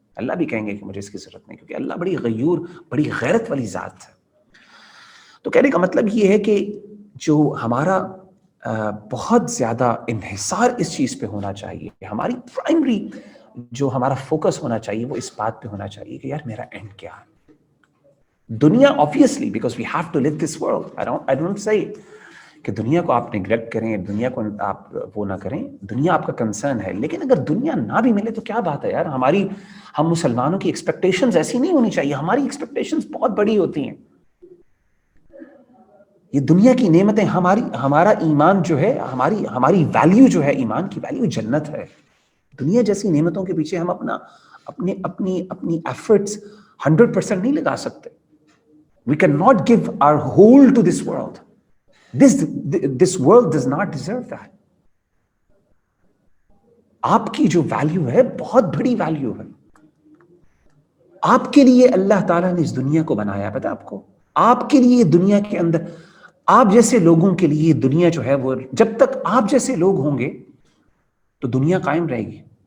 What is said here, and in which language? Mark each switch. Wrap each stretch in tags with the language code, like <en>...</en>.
<ur>اللہ بھی کہیں گے کہ مجھے اس کی ضرورت نہیں، کیونکہ اللہ بڑی غیور، بڑی غیرت والی ذات ہے. تو کہنے کا مطلب یہ ہے کہ جو ہمارا بہت زیادہ انحصار اس چیز پہ ہونا چاہیے، ہماری پرائمری جو ہمارا فوکس ہونا چاہیے وہ اس بات پہ ہونا چاہیے کہ یار میرا اینڈ کیا ہے.</ur> <en>دنیا obviously because we have to live this world. I don't say</en> <ur>کہ دنیا کو آپ نیگلیکٹ کریں، دنیا کو آپ وہ نہ کریں، دنیا آپ کا کنسرن ہے. لیکن اگر دنیا نہ بھی ملے تو کیا بات ہے یار، ہم مسلمانوں کی ایکسپیکٹیشنز ایسی نہیں ہونی چاہیے. ہماری ایکسپیکٹیشنز بہت بڑی ہوتی ہیں. یہ دنیا کی نعمتیں، ہمارا ایمان جو ہے، ہماری ویلیو جو ہے، ایمان کی ویلیو جنت ہے. دنیا جیسی نعمتوں کے پیچھے ہم اپنی ایفرٹس 100% نہیں لگا سکتے.</ur> <en>We cannot give our whole to this world. This world does not deserve that.</en> <ur>آپ کی جو ویلیو ہے بہت بڑی ویلیو ہے. آپ کے لیے اللہ تعالیٰ نے اس دنیا کو بنایا. پتہ آپ کو، آپ کے لیے دنیا کے اندر، آپ جیسے لوگوں کے لیے دنیا جو ہے وہ، جب تک آپ جیسے لوگ ہوں گے تو دنیا قائم رہے گی.</ur>